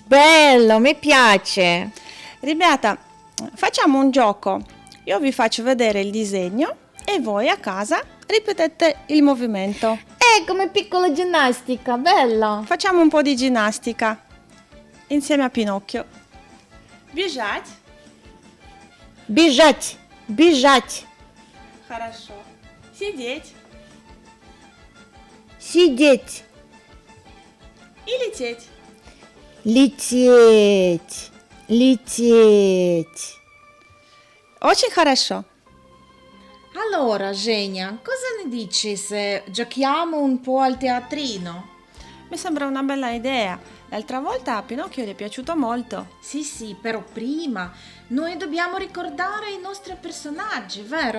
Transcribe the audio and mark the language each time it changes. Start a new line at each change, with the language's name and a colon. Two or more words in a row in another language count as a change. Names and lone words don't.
Italian: Bello, mi piace. Ribята, facciamo un gioco. Io vi faccio vedere il disegno e voi a casa ripetete il movimento. Come piccola ginnastica, bello. Facciamo un po' di ginnastica insieme a Pinocchio.
Russian: Бежать. Бежать. Хорошо. Сидеть. Сидеть. И лететь. Лететь, лететь. Очень хорошо.
Italian: Allora, Genia, cosa ne dici se giochiamo un po' al teatrino? Mi sembra una bella idea. L'altra volta a Pinocchio gli è piaciuto molto. Sì, però prima noi dobbiamo ricordare i nostri personaggi, vero?